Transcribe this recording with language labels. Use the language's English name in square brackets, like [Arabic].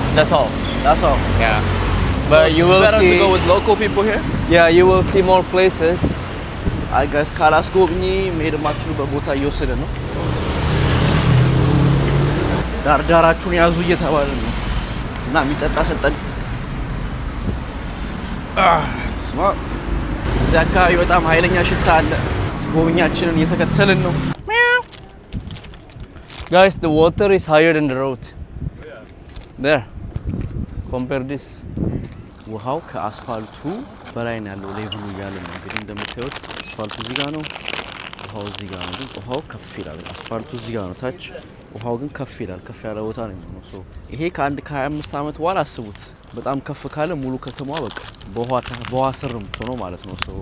[English] That's all. Yeah. But so you will better see. To go with local people here. Yeah, you will see more places. I guess [Amharic] ካላስጎብኚ መሄድ የማትችሉበት ቦታ እየወሰደ ነው። ዳርዳራችሁን ያዙ እየተባለ ነው እና የሚጠጣ ሰጠን። እዚህ አካባቢ በጣም ኃይለኛ ሽታ አለ። ጎብኛችንን እየተከተልን ነው። [English] Guys, the water is higher than the road. There. Compare this. [Amharic] ውሃው ከአስፋልቱ በላይ ነው ያለው ሌቭሉ እያለ ነው። እንግዲህ እንደምታዩት አስፋልቱ እዚህ ጋር ነው፣ ውሃው እዚህ ጋር ነው። ግን ውሃው ከፍ ይላል። አስፋልቱ እዚህ ጋር ነው ታች፣ ውሃው ግን ከፍ ይላል። ከፍ ያለ ቦታ ነው የሚሆነው። ይሄ ከ25 ዓመት በኋላ አስቡት። በጣም ከፍ ካለ ሙሉ ከተማዋ በቃ በውሃ ስር የምትሆነው ማለት ነው።